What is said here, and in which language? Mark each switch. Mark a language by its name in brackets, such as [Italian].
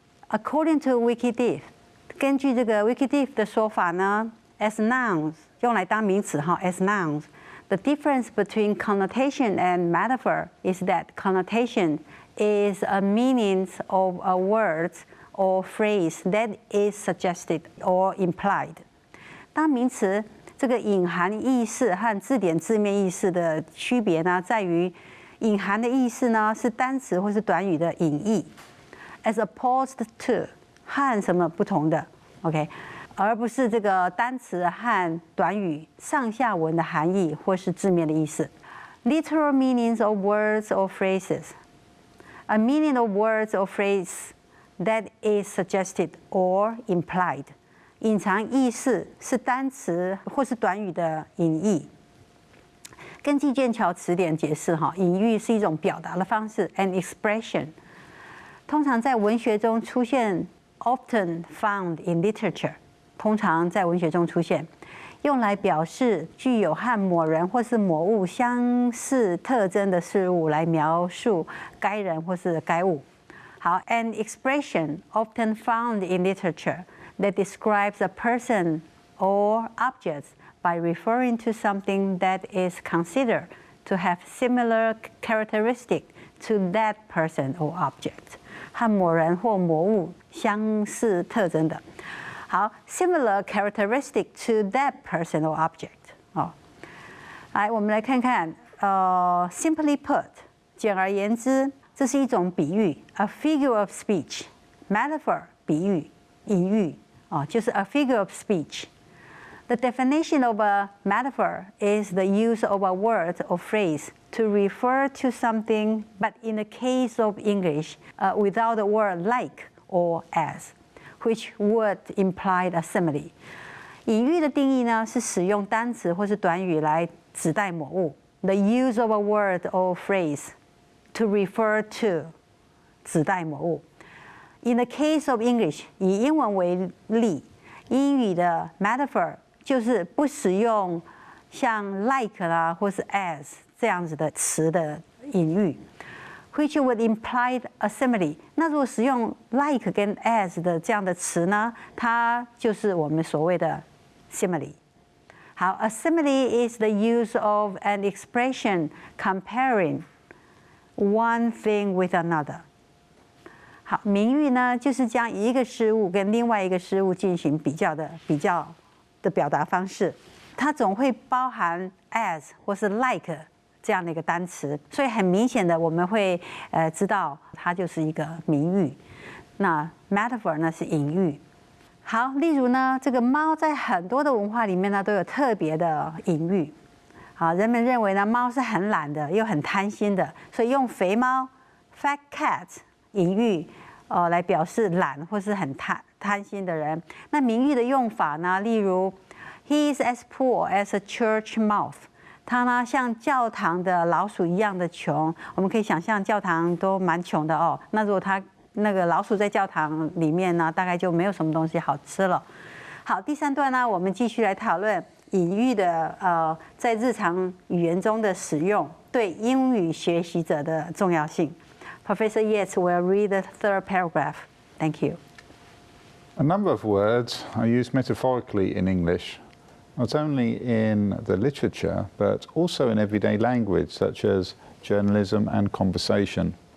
[English] according to Wikidiff， [Chinese] 根据这个 [English] Wikidiff [Chinese] 的说法呢 [English] ，as nouns [Chinese] 用来当名词哈 [English] ，as nouns。The difference between connotation and metaphor is that connotation is a meaning of a word or phrase that is suggested or implied. [Chinese] 当名词这个隐含意思和字典字面意思的区别呢，在于隐含的意思呢是单词或是短语的隐义 ， [English] as opposed to [Chinese] 和什么不同的 ，OK。而不是这个单词和短语上下文的含义或是字面的意思。 [English] Literal meanings of words or phrases. A meaning of words or phrase that is suggested or implied. [Chinese] 隐藏意思是单词或是短语的隐义。根据剑桥词典解释，隐喻是一种表达的方式 ， [English] an expression， [Chinese] 通常在文学中出现 ， [English] often found in literature。 [Chinese] 通常在文学中出现，用来表示具有和某人或是某物相似特征的事物，来描述该人或是该物。 [English] 好 ，an expression often found in literature that describes a person or objects by referring to something that is considered to have similar characteristic to that person or object， [Chinese] 和某人或某物相似特征的。 [English] 好 ，similar characteristic to that person or object。 [Chinese] 哦，来，我们来看看， [English] simply put， [Chinese] 简而言之，这是一种比喻 [English] ，a figure of speech，metaphor [Chinese] 比喻、隐喻，哦，就是 [English] a figure of speech。The definition of a metaphor is the use of a word or phrase to refer to something, but in the case of English, without the word like or as, which would imply a simile. [Chinese] 隐喻的定义呢，是使用单词或是短语来指代某物。 [English] The use of a word or phrase to refer to [Chinese] 指代某物。 [English] In the case of English， [Chinese] 以英文为例，英语的 metaphor 就是不使用像 like 啦或是 as 这样子的词的隐喻 ， [English] which would imply a simile。 [Chinese] 那如果使用 like 跟 as 的这样的词呢，它就是我们所谓的 simile。 [English] 好 ，a simile is the use of an expression comparing one thing with another。 [Chinese] 好，名誉呢，就是将一个事物跟另外一个事物进行比较的表达方式，它总会包含 as 或是 like 这样的一个单词，所以很明显的我们会知道它就是一个名誉。那 metaphor 呢是隐喻。好，例如呢，这个猫在很多的文化里面呢都有特别的隐喻。好，人们认为呢猫是很懒的又很贪心的，所以用肥猫 fat cat 隐喻来表示懒或是很贪心的人。那名誉的用法呢，例如 [English] He is as poor as a church mouse。 [Chinese] 他呢像教堂的老鼠一样的穷。我们可以想象教堂都蛮穷的哦。那如果他那个老鼠在教堂里面呢，大概就没有什么东西好吃了。好，第三段呢，我们继续来讨论隐喻的在日常语言中的使用对英语学习者的重要性。 [English] Professor Yates will read the third paragraph. Thank you. A number of words are used metaphorically in English, not only in the literature, but also in everyday language, such as journalism and conversation.